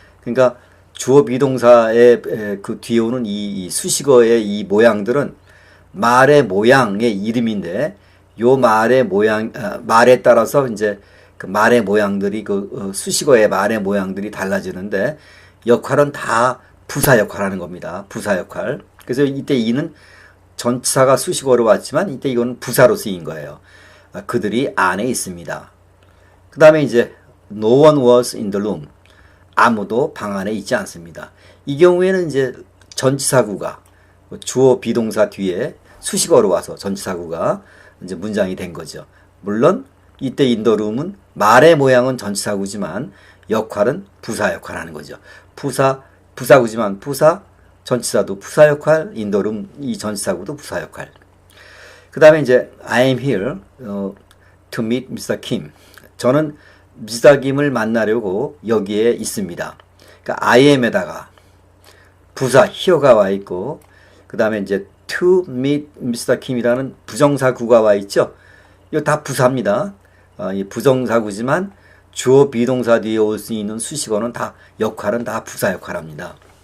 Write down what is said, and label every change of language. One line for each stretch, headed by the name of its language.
Korean: 그러니까 주어 비동사의 그 뒤에 오는 이 수식어의 이 모양들은 말의 모양의 이름인데, 요 말의 모양 말에 따라서 이제 그 말의 모양들이 수식어의 말의 모양들이 달라지는데 역할은 다 부사 역할하는 겁니다. 부사 역할. 그래서 이때 이는 전치사가 수식어로 왔지만 이때 이건 부사로 쓰인 거예요. 그들이 안에 있습니다. 그 다음에 이제
English: no one was in the room.
Korean: 아무도 방 안에 있지 않습니다. 이 경우에는 이제 전치사구가 주어 비동사 뒤에 수식어로 와서 전치사구가 이제 문장이 된 거죠. 물론 이때
English: in the room
Korean: 은 말의 모양은 전치사구지만 역할은 부사 역할을 하는 거죠. 부사구지만 부사, 전치사도 부사 역할,
English: in the room
Korean: 이 전치사구도 부사 역할. 그 다음에 이제
English: I am here to meet Mr.
Korean: Kim. 저는 Mr. Kim을 만나려고 여기에 있습니다. 그러니까
English: I am
Korean: 에다가 부사 here가 와 있고, 그 다음에 이제
English: to meet Mr.
Korean: Kim이라는 부정사구가 와 있죠. 이거 다 부사입니다. 이 부정사구지만 주어 비동사 뒤에 올 수 있는 수식어는 다 역할은 다 부사 역할합니다.